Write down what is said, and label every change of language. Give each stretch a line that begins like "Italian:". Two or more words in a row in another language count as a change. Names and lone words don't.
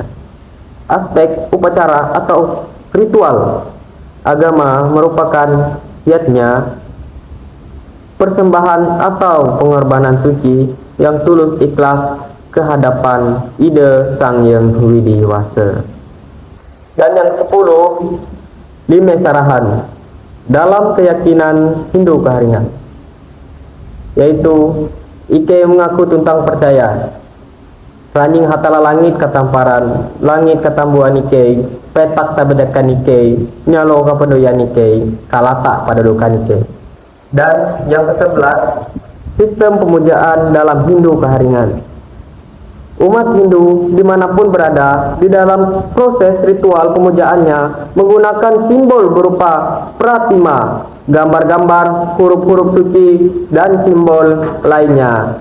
Indonesian: Aspek upacara atau ritual agama merupakan yatnya persembahan atau pengorbanan suci yang tulus ikhlas kehadapan ide Sang Hyang Widi Wasa. Dan yang 10,
Ngaju: lime sarahan
Indonesian: dalam keyakinan Hindu Keharingan, yaitu
Ngaju: Ike mengaku tentang percaya Ranjing Hatala langit katamparan, langit katambuan Ike, petak tabedakan Ike, nyalo kapedoyan Ike, kalata pada dukan Ike.
Indonesian: Dan yang ke-11, sistem pemujaan dalam Hindu Keharingan. Umat Hindu dimanapun berada di dalam proses ritual pemujaannya menggunakan simbol berupa pratima, gambar-gambar, huruf-huruf suci, dan simbol lainnya.